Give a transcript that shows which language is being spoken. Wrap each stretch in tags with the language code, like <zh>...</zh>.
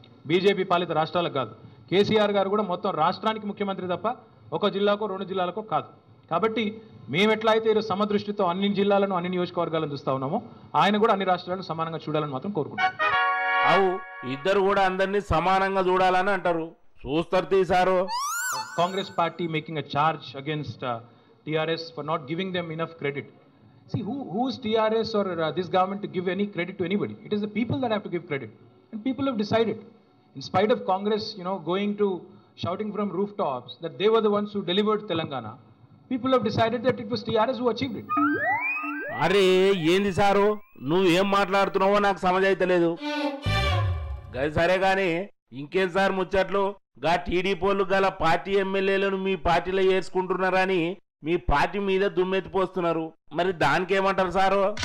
<te>BJP పాలిత రాష్ట్రాలకు కాదు. కేసీఆర్ గారు కూడా మొత్తం రాష్ట్రానికి ముఖ్యమంత్రి తప్ప ఒక జిల్లాకో 2 జిల్లాలకో కాదు. కాబట్టి మేము ఎట్లా అయితే ఈరోజు సమదృష్టితో అన్ని జిల్లాలను అన్ని నియోజకవర్గాలను చూస్తూ ఉన్నామో ఆయన కూడా అన్ని రాష్ట్రాలను సమానంగా చూడాలని మాత్రం కోరుకుంటున్నాం. అవు ఇద్దరు కూడా అందరినీ సమానంగా చూడాలని అంటారు. చూస్తారు తీసారు.</te> <en>Congress party making a charge against TRS for not giving them enough credit. See, who is TRS or this government to give any credit to anybody? It is the people that have to give credit. And people have decided, in spite of Congress, going to shouting from rooftops that they were the ones who delivered Telangana, people have decided that it was TRS who achieved it.</en> <te>అరే ఏంది sir నువ్వు ఏం మాట్లాడుతున్నావో నాకు సమజైతలేదు. గది సరే కానీ ఇంకేం సార్ ముచ్చట్లు గా టీడీపీలు గల పార్టీ ఎమ్మెల్యేలను మీ పార్టీలో వేసుకుంటున్నారని మీ పార్టీ మీద దుమ్మెత్తిపోస్తున్నారు. మరి దానికి ఏమంటారు సారు?</te>